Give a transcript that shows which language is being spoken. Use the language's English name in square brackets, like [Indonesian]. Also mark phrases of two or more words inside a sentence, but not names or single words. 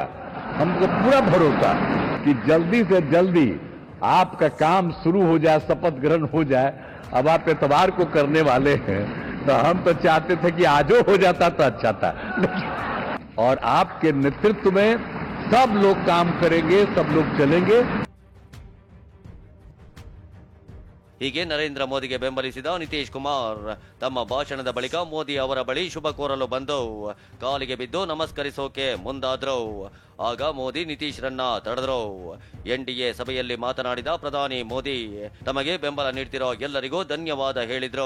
[Hindi] हमको पूरा भरोसा कि जल्दी से जल्दी आपका काम शुरू हो जाए, शपथ ग्रहण हो जाए. अब आप एतवार को करने वाले हैं तो हम तो चाहते थे कि आजो हो जाता तो अच्छा था. और आपके नेतृत्व में सब लोग काम करेंगे, सब लोग चलेंगे. [Kannada] ಹೀಗೆ ನರೇಂದ್ರ ಮೋದಿಗೆ ಬೆಂಬಲಿಸಿದ ನಿತೀಶ್ ಕುಮಾರ್ ತಮ್ಮ ಭಾಷಣದ ಬಳಿಕ ಮೋದಿ ಅವರ ಬಳಿ ಶುಭ ಕೋರಲು ಬಂದು ಕಾಲಿಗೆ ಬಿದ್ದು ನಮಸ್ಕರಿಸೋಕೆ ಮುಂದಾದ್ರು. ಆಗ ಮೋದಿ ನಿತೀಶ್ರನ್ನ ತಡೆದ್ರು. ಎನ್ಡಿಎ ಸಭೆಯಲ್ಲಿ ಮಾತನಾಡಿದ ಪ್ರಧಾನಿ ಮೋದಿ ತಮಗೆ ಬೆಂಬಲ ನೀಡ್ತಿರೋ ಎಲ್ಲರಿಗೂ ಧನ್ಯವಾದ ಹೇಳಿದ್ರು.